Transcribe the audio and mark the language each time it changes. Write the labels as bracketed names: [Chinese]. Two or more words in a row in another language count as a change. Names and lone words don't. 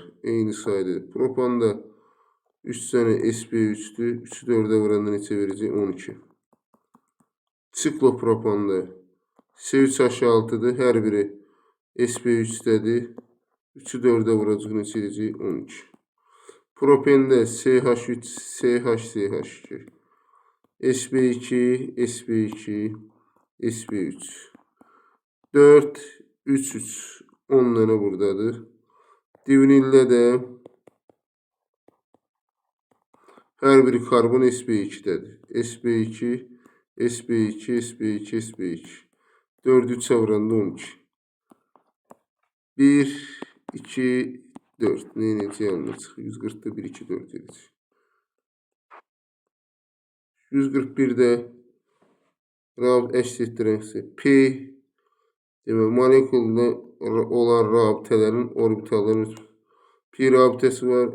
[Azerbaijani] Eyni sayda. Propanda 3 dənə sp3'dür. 3'ü 4'e vuranda neçə verəcək? 12. Siklopropanda C3H6'dır. Hər biri sp3'dədir. 3'ü 4'e vuracaq neçə edəcək? 12. Propende CH3, CH2, sp2, sp2, sp3. 4, 3, 3. 10 dənə buradadır. Divinildə də hər biri karbon sp2'dədir. sp2, sp2, sp2, sp2. 4'ü 3'e vuranda 12. 1, 2, 4. Neyinəcək yanına çıxır? 140'da 1, 2, 4 edəcək. 141'də əks etdirəngsə P demək, molekulda olan rabitələrin orbitalların P rabitəsi var.